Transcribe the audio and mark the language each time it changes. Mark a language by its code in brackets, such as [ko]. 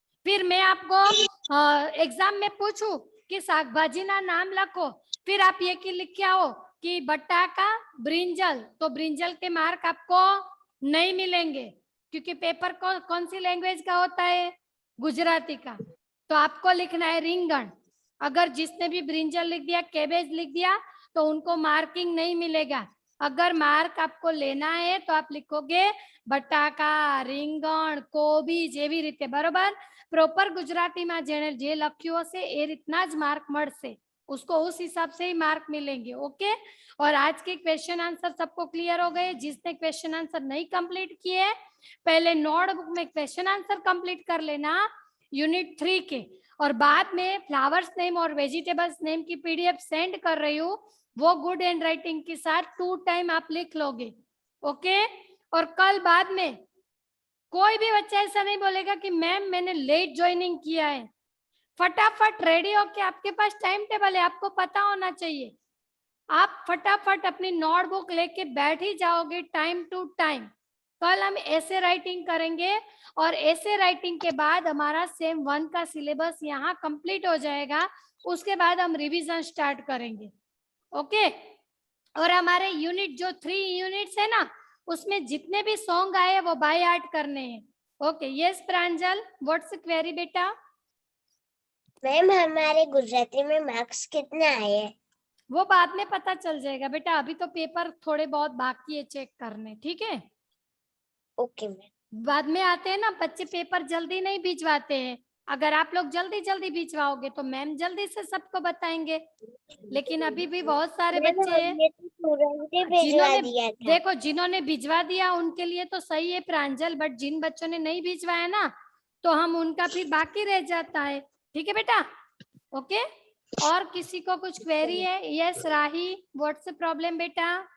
[hi] फिर मैं आपको एग्जाम में पूछूं कि [gu] शाकभाजी ना नाम लखो, [hi] फिर आप ये की लिख के आओ कि बटाका, ब्रिंजल, तो ब्रिंजल के मार्क आपको नहीं मिलेंगे, क्योंकि पेपर को कौन सी लैंग्वेज का होता है? गुजराती का. तो आपको लिखना है रिंगण. अगर जिसने भी ब्रिंजल लिख दिया, कैबेज लिख दिया, तो उनको मार्किंग नहीं मिलेगा. अगर मार्क आपको लेना है तो आप लिखोगे बटाका, [gu] રીંગણ, કોબીજ, એવી રીતે. બરોબર. પ્રોપર ગુજરાતીમાં જેણે જે લખ્યું હશે એ રીતના જ માર્ક મળશે, [hi] उसको उस हिसाब से ही मार्क मिलेंगे. [en] Okay. [hi] और आज के क्वेश्चन आंसर सबको क्लियर हो गए? जिसने क्वेश्चन आंसर नहीं कंप्लीट किए, पहले नोटबुक में क्वेश्चन आंसर कंप्लीट कर लेना यूनिट 3 के, और बाद में फ्लावर्स नेम और वेजिटेबल्स नेम की पीडीएफ सेंड कर रही हूँ, वो गुड हैंड राइटिंग के साथ 2 टाइम आप लिख लोगे. ओके. और कल बाद में कोई भी बच्चा ऐसा नहीं बोलेगा कि मैम मैंने लेट ज्वाइनिंग किया है. फटाफट रेडी होके, आपके पास टाइम टेबल है, आपको पता होना चाहिए. आप फटाफट अपनी नोटबुक लेके बैठ ही जाओगे टाइम टू टाइम. कल हम ऐसे राइटिंग करेंगे, और ऐसे राइटिंग के बाद हमारा सेम 1 का सिलेबस यहाँ कंप्लीट हो जाएगा. उसके बाद हम रिवीजन स्टार्ट करेंगे. ओके. और हमारे यूनिट जो 3 यूनिट्स है ना, उसमें जितने भी सॉन्ग आए वो बाय हार्ट करने हैं. [en] Okay. Yes Pranjal, what's the query बेटा? [hi] मैम हमारे गुजराती में मार्क्स कितने आए हैं? वो बाद में पता चल जाएगा बेटा, अभी तो पेपर थोड़े बहुत बाकी है चेक करने. ठीक है. [en] Okay ma'am. [hi] बाद में आते हैं ना बच्चे, पेपर जल्दी नहीं भिजवाते हैं. अगर आप लोग जल्दी जल्दी भिजवाओगे तो मैम जल्दी से सबको बताएंगे. लेकिन अभी भी बहुत सारे बच्चे हैं जिन्होंने, देखो जिन्होंने भिजवा दिया उनके लिए तो सही है प्रांजल, बट जिन बच्चों ने नहीं भिजवाया ना, तो हम उनका फिर बाकी रह जाता है. ठीक है बेटा? ओके। और किसी को कुछ क्वेरी है? [en] Yes Rahi, what's the problem बेटा?